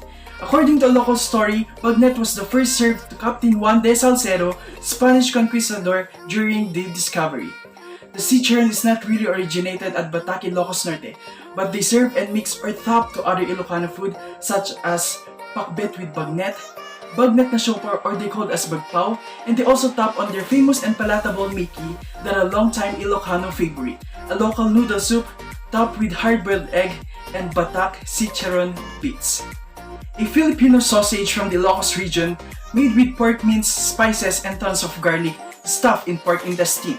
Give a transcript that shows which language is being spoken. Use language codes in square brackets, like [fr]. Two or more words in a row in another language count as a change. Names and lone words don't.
[en] According to a local story, bagnet was the first served to Captain Juan de Salcedo, Spanish conquistador during the discovery. The chicharon is not really originated at Batac, Ilocos Norte, but they serve and mix or top to other Ilocano food such as pakbet with bagnet, bagnet na siopor or they called as bagpaw, and they also top on their famous and palatable miki that are a long-time Ilocano favorite, a local noodle soup topped with hard-boiled egg and Batac chicharon bits. A Filipino sausage from the Ilocos region made with pork mince, spices, and tons of garlic stuffed in pork intestine.